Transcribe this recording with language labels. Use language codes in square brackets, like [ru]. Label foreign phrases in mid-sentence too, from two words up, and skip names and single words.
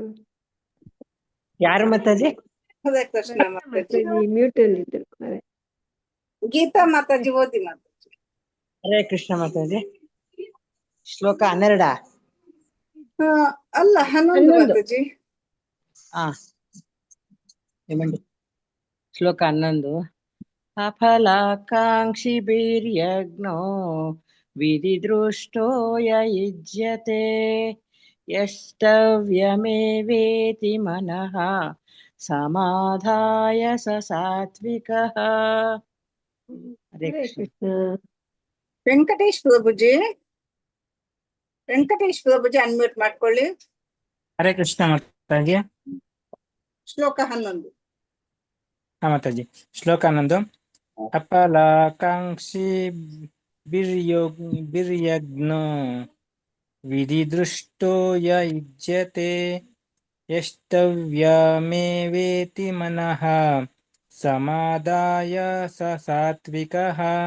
[kn] ಯಾರು ಮಾತಾಜಿ? ಹರೇ ಕೃಷ್ಣ ಮಾತಾಜಿ. ಮ್ಯೂಟಲ್ ಇದ್ರು. ಅದೇ ಗೀತಾ ಮಾತಾಜಿ ಓದಿ ಮಾತಾಜಿ. ಹರೇ ಕೃಷ್ಣ ಮಾತಾಜಿ. ಶ್ಲೋಕ 12. ಅಲ್ಲ 11 ಮಾತಾಜಿ. [te] ఏమండి శ్లోక 11 [sa] అఫలాకాంక్షిభిర్యజ్ఞో విధిదృష్టో యయుజ్యతే యష్టవ్యమేవేతి మనః సమాధాయ స సాత్వికః. [te] హరే కృష్ణ. [kn] ವೆಂಕಟೇಶ್ ಪ್ರಭುಜಿ ಅನ್ಮ್ಯೂಟ್ ಮಾಡ್ಕೊಳ್ಳಿ. ಹರೇ ಕೃಷ್ಣ ಮಾತಾಜಿ. ಶ್ಲೋಕ 11. ಮಾತಾಜಿ ಶ್ಲೋಕ 11 [sa] ಅಫಲಾಕಾಂಕ್ಷಿ ಬಿರ್ಯಜ್ಞೋ ವಿಧಿದೃಷ್ಟೋ ಯಯುಜ್ಯತೆ ಯಷ್ಟವ್ಯಮೇವೇತಿ ಮನಃ ಸಮಾದಾಯ ಸ ಸಾತ್ವಿಕಃ.